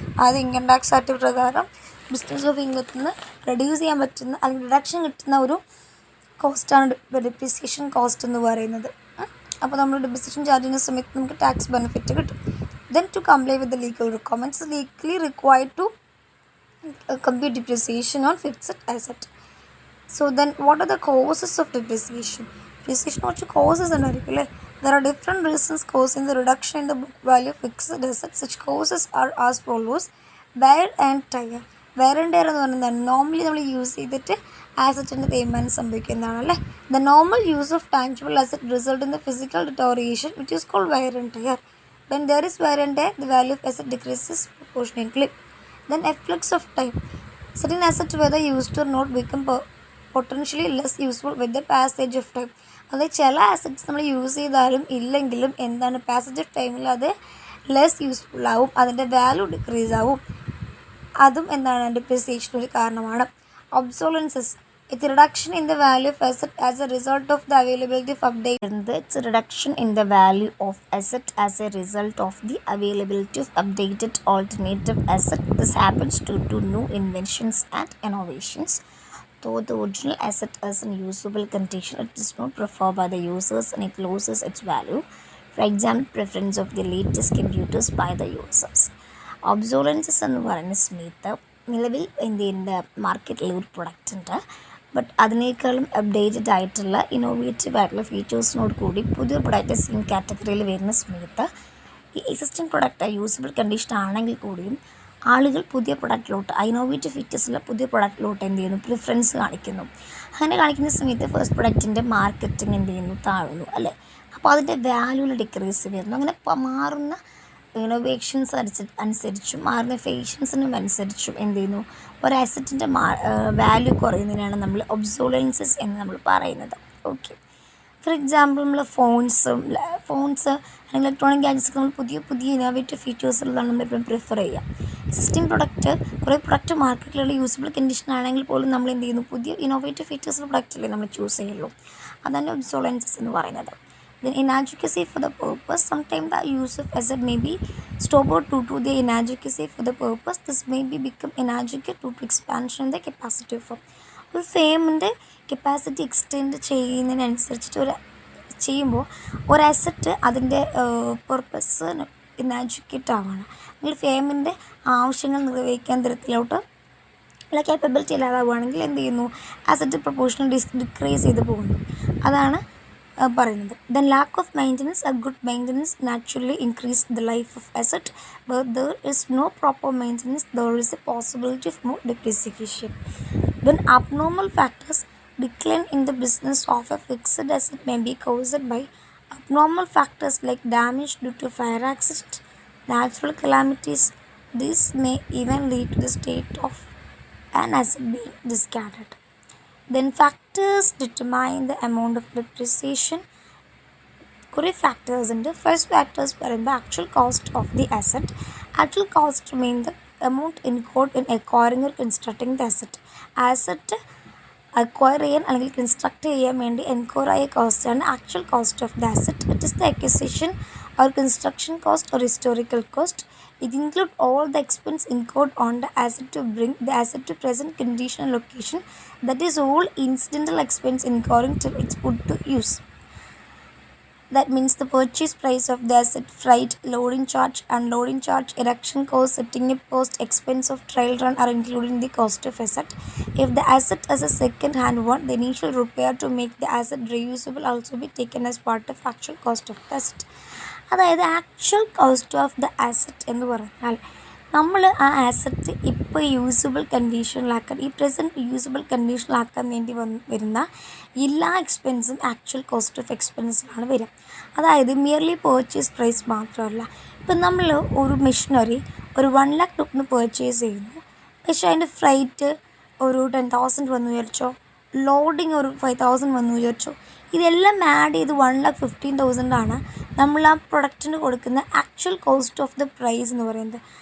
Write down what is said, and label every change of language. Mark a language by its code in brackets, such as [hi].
[ml] അത് income tax act പ്രകാരം business of ഇൻകത്തിൽ നിന്ന് റെഡ്യൂസ് ചെയ്യാൻ പറ്റുന്ന അല്ലെങ്കിൽ റിഡക്ഷൻ കിട്ടുന്ന ഒരു കോസ്റ്റാണ് ഡിപ്രിസിയേഷൻ കോസ്റ്റ് എന്ന് പറയുന്നത്. അപ്പോൾ നമ്മൾ ഡിപ്രിസിയേഷൻ ചാർജ് ചെയ്യുന്ന സമയത്ത് നമുക്ക് ടാക്സ് ബെനിഫിറ്റ് കിട്ടും. [en] Then to comply with the legal requirements, legally required to compute depreciation on fixed asset. So then what are the causes of depreciation? [ml] Depreciation കുറച്ച് causes ഉണ്ടായിരിക്കും അല്ലേ. [en] There are different reasons causing the reduction in the book value of fixed assets. Such causes are as follows. Wear and tear. [ml] Wear and tear എന്ന് പറയുന്നത് normally നമ്മൾ use ചെയ്തിട്ട് ആസറ്റിൻ്റെ തേയ്മാനം സംഭവിക്കുന്നതാണല്ലേ. [en] The normal use of tangible asset result in the physical deterioration which is called wear and tear. When there is wear and tear, the value of asset decreases proportionately. Then effects of time. Certain assets, whether used or not, become potentially less useful with the passage of time. [ml] അതായത് ചില assets നമ്മൾ use ചെയ്താലും ഇല്ലെങ്കിലും എന്താണ് passage of ടൈമിൽ അത് less useful ആവും, അതിൻ്റെ വാല്യൂ ഡിക്രീസ് ആവും. അതും എന്താണ് ഡിപ്രിസിയേഷൻ ഒരു കാരണമാണ്. ഒബ്സോളൻസസ്. [en] It's a reduction in the value of asset as a result of the availability of updated. It's a reduction in the value of asset as a result of the availability of updated alternative asset. This happens due to new inventions and innovations. Though the original asset is in usable condition, it is not preferred by the users and it loses its value. For example, preference of the latest computers by the users. [ml] Obsolescence എന്ന് പറയുന്ന സമയത്ത് നിലവിൽ ഇന്ത്യൻ്റെ മാർക്കറ്റിൽ ഒരു product ഉണ്ട്, but അതിനേക്കാളും updated ആയിട്ടുള്ള ഇന്നോവേറ്റീവ് ആയിട്ടുള്ള ഫീച്ചേഴ്സിനോട് കൂടി പുതിയ പ്രൊഡക്റ്റ് സെയിം കാറ്റഗറിയിൽ വരുന്ന സമയത്ത് ഈ എക്സിസ്റ്റിംഗ് പ്രൊഡക്റ്റ് യൂസബിൾ കണ്ടീഷൻ ആണെങ്കിൽ കൂടിയും ആളുകൾ പുതിയ പ്രൊഡക്റ്റിലോട്ട് ഇന്നോവേറ്റീവ് ഫീച്ചേഴ്സുള്ള പുതിയ പ്രൊഡക്റ്റിലോട്ട് എന്ത് ചെയ്യുന്നു, പ്രിഫറൻസ് കാണിക്കുന്നു. അങ്ങനെ കാണിക്കുന്ന സമയത്ത് ഫസ്റ്റ് പ്രൊഡക്റ്റിൻ്റെ മാർക്കറ്റിംഗ് എന്ത് ചെയ്യുന്നു, താഴുന്നു അല്ലേ. അപ്പോൾ അതിൻ്റെ വാല്യൂവിൽ ഡിക്രീസ് വരുന്നു. അങ്ങനെ മാറുന്ന ഇന്നോവേഷൻസ് അനുസരിച്ചും മാറുന്ന ഫേഷൻസിനും അനുസരിച്ചും എന്ത് ചെയ്യുന്നു, ഒരു അസറ്റിൻ്റെ വാല്യൂ കുറയുന്നതിനാണ് നമ്മൾ ഒബ്സോളൻസസ് എന്ന് നമ്മൾ പറയുന്നത്. ഓക്കെ, ഫോർ എക്സാമ്പിൾ നമ്മൾ ഫോൺസ് അല്ലെങ്കിൽ ഇലക്ട്രോണിക് ഗാഡ്ജറ്റ്സ് നമ്മൾ പുതിയ ഇന്നോവേറ്റീവ് ഫീച്ചേഴ്സുകളാണ് നമ്മളെപ്പോഴും പ്രിഫർ ചെയ്യുക. എക്സിസ്റ്റിംഗ് പ്രൊഡക്റ്റ് കുറേ പ്രൊഡക്റ്റ് മാർക്കറ്റിലുള്ള യൂസബിൾ കണ്ടീഷൻ ആണെങ്കിൽ പോലും നമ്മൾ എന്ത് ചെയ്യുന്നു, പുതിയ ഇന്നോവേറ്റീവ് ഫീച്ചേഴ്സുള്ള പ്രൊഡക്റ്റല്ലേ നമ്മൾ ചൂസ് ചെയ്യുള്ളൂ. അതാണ് ഒബ്സോളൻസസ് എന്ന് പറയുന്നത്. [en] Then inadequacy for the purpose. Sometimes the use of asset may be stopped due to the inadequacy for the purpose. This may be become inadequate due to expansion in the capacity of [ml] ഒരു ഫേമിൻ്റെ capacity extend ചെയ്യുന്നതിനനുസരിച്ചിട്ട് ചെയ്യുമ്പോൾ ഒരു asset അതിൻ്റെ purpose ഇനാഡ്യൂക്കേറ്റ് ആവുകയാണ്. അല്ലെങ്കിൽ ഫേമിൻ്റെ ആവശ്യങ്ങൾ നിർവഹിക്കാൻ തരത്തിലോട്ട് ഉള്ള capability ഇല്ലാതാവുകയാണെങ്കിൽ എന്ത് ചെയ്യുന്നു, അസറ്റ് പ്രൊപ്പോർഷണൽ ഡിക്രീസ് ചെയ്ത് പോകുന്നു. അതാണ് പറയുന്നത്. [en] Then lack of maintenance. A good maintenance naturally increase the life of asset, but there is no proper maintenance there is a possibility of more depreciation. Then abnormal factors. Decline in the business of a fixed asset may be caused by abnormal factors like damage due to fire accident, natural calamities. This may even lead to the state of an asset being discarded. Then factors determine the amount of depreciation. [ml] കുറേ factors ഉണ്ട്. [en] First factors പറയുമ്പോൾ actual cost of the asset. Actual cost mean the amount incurred in acquiring or constructing the asset. [ml] Asset acquire ചെയ്യാൻ അല്ലെങ്കിൽ construct ചെയ്യാൻ വേണ്ടി enquire ആയ കോസ്റ്റാണ് actual cost of the asset. [en] It is the acquisition or construction cost or historical cost. It includes all the expense incurred on the asset to bring the asset to present condition and location. That is all incidental expense incurring till it's put to use. That means the purchase price of the asset, freight, loading charge, unloading charge, erection cost, setting up cost, expense of trial run are included in the cost of asset. If the asset is a second hand one, the initial repair to make the asset reusable also be taken as part of actual cost of the asset. [ml] അതായത് actual cost of the asset എന്ന് പറഞ്ഞാൽ നമ്മൾ ആ asset ഇപ്പോൾ usable കണ്ടീഷനിലാക്കാൻ, ഈ present usable കണ്ടീഷനിലാക്കാൻ വേണ്ടി വരുന്ന എല്ലാ എക്സ്പെൻസും ആക്ച്വൽ കോസ്റ്റ് ഓഫ് എക്സ്പെൻസിലാണ് വരിക. അതായത് മിയർലി പർച്ചേസ് പ്രൈസ് മാത്രമല്ല. ഇപ്പം നമ്മൾ ഒരു മെഷീനറി ഒരു 1 lakh രൂപന് പർച്ചേസ് ചെയ്യുന്നു, പക്ഷേ അതിൻ്റെ ഫ്രൈറ്റ് ഒരു 10,000 വന്നു വിചാരിച്ചോ, ലോഡിങ് ഒരു 5,000 വന്നു വിചാരിച്ചോ, ഇതെല്ലാം ആഡ് ചെയ്ത് 1,15,000 ആണ് നമ്മൾ ആ പ്രൊഡക്റ്റിന് കൊടുക്കുന്ന actual cost of the price എന്ന് പറയുന്നത്.